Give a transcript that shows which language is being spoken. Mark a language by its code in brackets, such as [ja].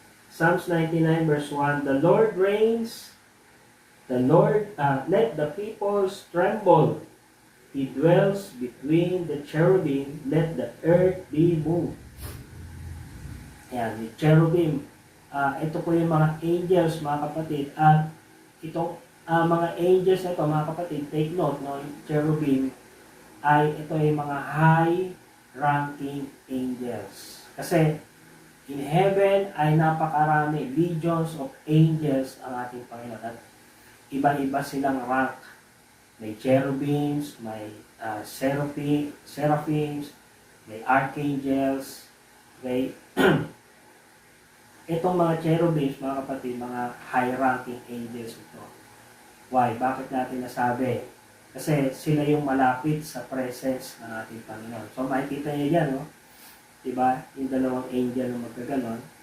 [en] Psalms 99 verse 1, the Lord reigns, the Lord, let the peoples tremble. He dwells between the cherubim, let the earth be moved. [tl] Ayan, yung cherubim. Ito po yung mga angels, mga kapatid. At itong mga angels na ito, mga kapatid, [en] take note, [tl] no? Yung cherubim ay ito yung mga high-ranking angels. Kasi [en] in heaven [tl] ay napakarami, [en] legions of angels [tl] ang ating Panginoon. At iba-iba silang rank. May cherubims, may seraphims, may archangels, [en] okay? [tl] Itong mga cherubims, mga kapatid, mga high-ranking angels ito. [en] Why? [tl] Bakit natin nasabi? Kasi sila yung malapit sa presence ng ating Panginoon. So makikita niyo yan, no? Diba? Yung dalawang angel na magkaganon.